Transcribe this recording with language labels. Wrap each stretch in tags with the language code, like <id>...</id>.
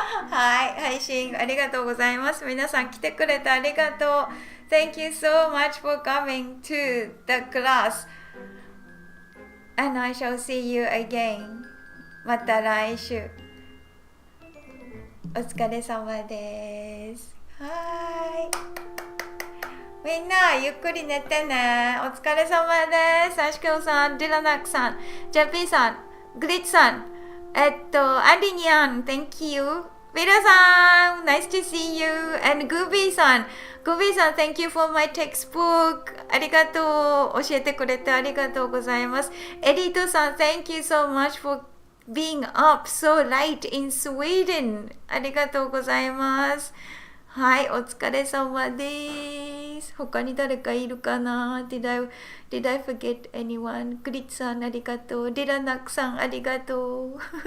<ja>はい、配信ありがとうございます。皆さん来てくれてありがとう。</ja> <en>Thank you so much for coming to the class. And I shall see you again.</en> <ja>また来週。お疲れ様です。はい。みんなゆっくり寝てね。お疲れ様です。アシケオさん、ディラナックさん、ジャピーさん、グリッツさん、アリニアン、</ja> <en>Thank you。ビラさん、Nice to see you。And グービーさん、Thank you for my textbook。</en> <ja>ありがとう。教えてくれてありがとうございます。</ja> <en>エリートさん、Thank you so much for being up so late in Sweden。</en> <ja>ありがとうございます。はい、お疲れ様です。他に誰かいるかな？</ja> <en>Did I forget anyone?</en> <ja>グリッツさんありがとう。ディラナックさんありがとう。</ja>